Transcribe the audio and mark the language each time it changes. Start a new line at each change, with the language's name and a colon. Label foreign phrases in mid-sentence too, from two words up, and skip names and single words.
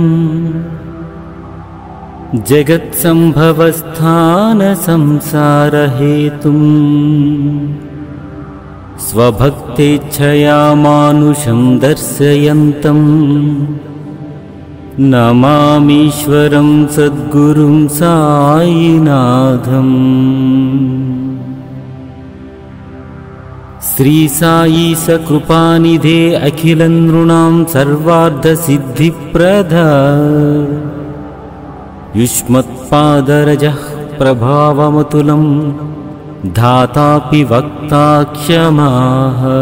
Sanskrit: జగత్సంభవస్థాన సంసారహేతుం స్వభక్తేచ్ఛయా మానుషం దర్శయంతం నమామీశ్వరం సద్గురుం సాయినాథం. श्री साई सकृपानिधे अखिलनृणां सर्वार्धसिद्धिप्रदा युष्मत्पादरजः प्रभावमतुलं धातापि वक्ता क्षमाः